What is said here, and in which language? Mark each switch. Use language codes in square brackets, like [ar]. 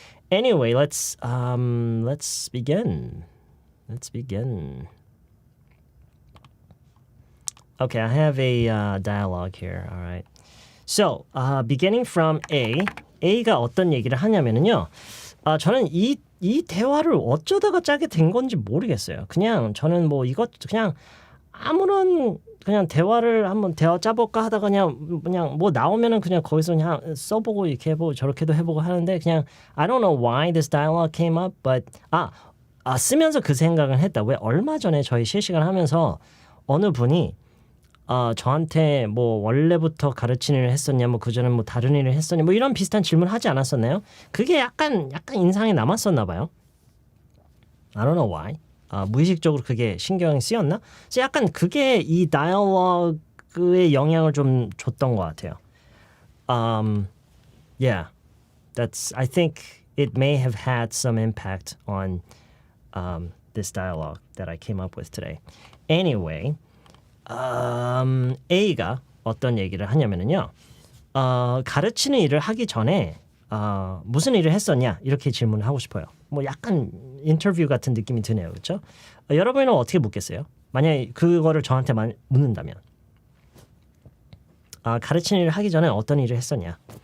[en] Anyway, let's begin. Let's begin. Okay, I have a dialogue here. All right. So, beginning from [ko] A가 어떤 얘기를 하냐면은요. 저는 이 대화를 어쩌다가 짜게 된 건지 모르겠어요. 그냥 저는 뭐 이것 그냥 아무런 그냥 대화를 한번 대화 짜볼까 하다가 그냥 뭐 나오면은 그냥 거기서 그냥 써보고 이렇게 해보고 저렇게도 해보고 하는데 그냥 [en] I don't know why this dialogue came up, but [ko] 쓰면서 그 생각을 했다. 왜 얼마 전에 저희 실시간 하면서 어느 분이 저한테 뭐 원래부터 가르치는 일을 했었냐, 뭐 그전에 뭐 다른 일을 했었냐, 뭐 이런 비슷한 질문 하지 않았었나요? 그게 약간 인상에 남았었나 봐요. [en] I don't know why. [ko] 무의식적으로 그게 신경이 쓰였나? 그래서 약간 그게 이 다이얼로그에 영향을 좀 줬던 것 같아요. [en] Yeah, I think it may have had some impact on this dialogue that I came up with today. Anyway. [ko] A가 어떤 얘기를 하냐면은요. 가르치는 일을 하기 전에 무슨 일을 했었냐 이렇게 질문을 하고 싶어요. 뭐 약간 인터뷰 같은 느낌이 드네요. 그렇죠? 여러분은 어떻게 묻겠어요? 만약에 그거를 저한테 묻는다면 가르치는 일을 하기 전에 어떤 일을 했었냐?